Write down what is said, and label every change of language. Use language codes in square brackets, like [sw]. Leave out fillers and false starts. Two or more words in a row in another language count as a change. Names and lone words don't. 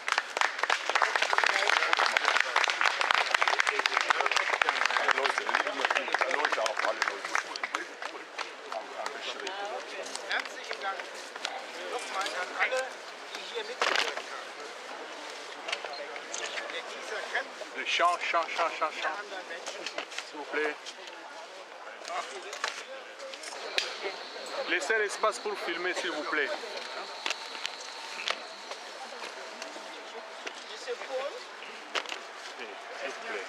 [de] Herzlichen Dank nochmal an alle, die hier mitgewirkt haben. Der Gießer Kemp, [fr] Le chant, chant, chant, chant, [de] die [fr] chant. [de] anderen Menschen. [fr] S'il vous plaît. Laissez l'espace pour filmer, s'il vous plaît. Monsieur Paul, Oui, s'il vous plaît.